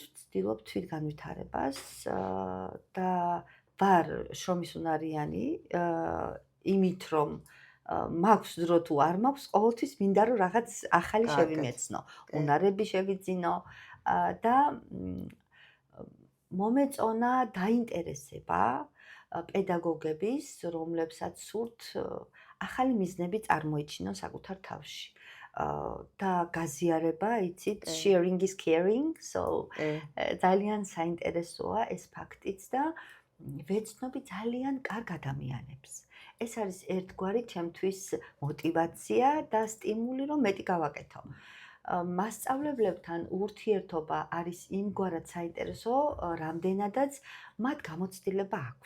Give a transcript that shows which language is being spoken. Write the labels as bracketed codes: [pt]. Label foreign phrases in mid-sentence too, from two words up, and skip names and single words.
[ka] ვცდილობ თვითგანვითარებას და ვარ შრომის უნარიანი, იმით რომ მაქვს დრო თუ არ მაქვს, ყოველთვის მინდა რომ რაღაც ახალი შევიმეცნო, უნარები შევიძინო და მომეწონა დაინტერესება პედაგოგების, რომლებსაც სურთ ახალი მიზნები წარმოიჩინონ საკუთარ თავში. და გაზიარება, იცით, [en] sharing is caring, [ka] so ძალიან საინტერესოა ეს ფაქტიც და ვეცნობი ძალიან კარგ ადამიანებს. ეს არის ერთგვარი ჩემთვის мотивация და სტიმული, რომ მეტი გავაკეთო. მასწავლებლებთან ურთიერთობა არის იმგვარად საინტერესო, რამდენადაც მათ გამოცდილება აქვთ.